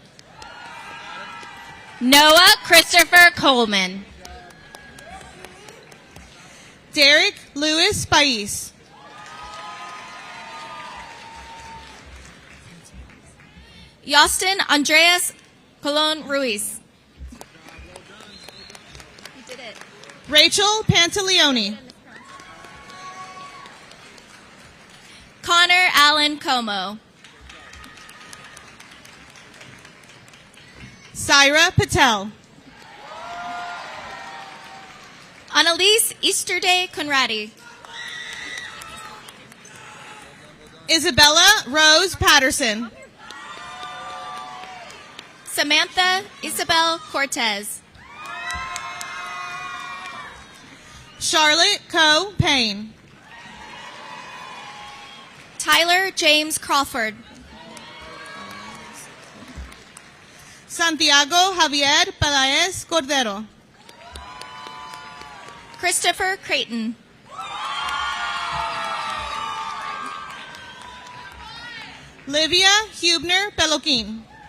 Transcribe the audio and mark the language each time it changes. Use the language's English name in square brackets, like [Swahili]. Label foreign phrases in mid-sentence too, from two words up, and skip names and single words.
[English] Noah Christopher Coleman. Derek Lewis Pais. Yostin Andreas Colon Ruiz. You did it. Rachel Pantaleone. Connor Allen Como. Syra Patel. Annalise Easterday Conradi. Isabella Rose Patterson. Samantha Isabel Cortez. Charlotte Coe Payne. Tyler James Crawford. Santiago Javier Pelaez Cordero. Christopher Creighton. Livia Hubner Peloquin.